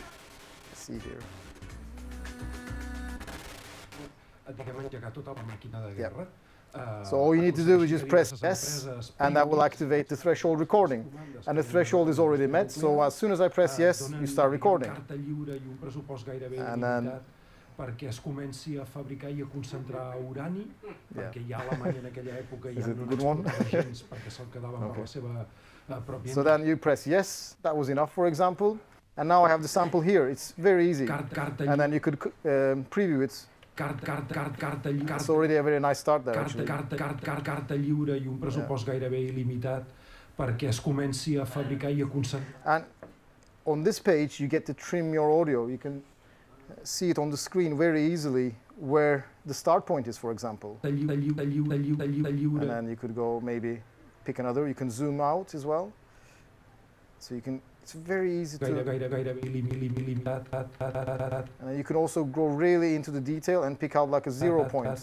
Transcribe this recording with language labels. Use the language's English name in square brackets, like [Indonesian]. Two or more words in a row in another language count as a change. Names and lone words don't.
[English] Let's see here. Yeah. So all you need to do is just press yes, and that will activate the threshold recording. And the threshold is already met, so as soon as I press yes, you start recording. And then [Catalan] perquè es comenci a fabricar i a concentrar urani, perquè ja Alemanya en aquella època ja no n'exportava gens perquè se'l quedava per la seva pròpia... [English] So then you press yes, that was enough, for example, and now I have the sample here. It's very easy, and then you could preview it. It's already a very nice start there, actually. [Catalan] Carta lliure i un pressupost gairebé il·limitat perquè es comenci a fabricar i a concentrar... [English] And on this page, you get to trim your audio. You can see it on the screen very easily where the start point is, for example. And then you could go maybe pick another. You can zoom out as well. So you can, it's very easy to, and you can also go really into the detail and pick out like a 0 point.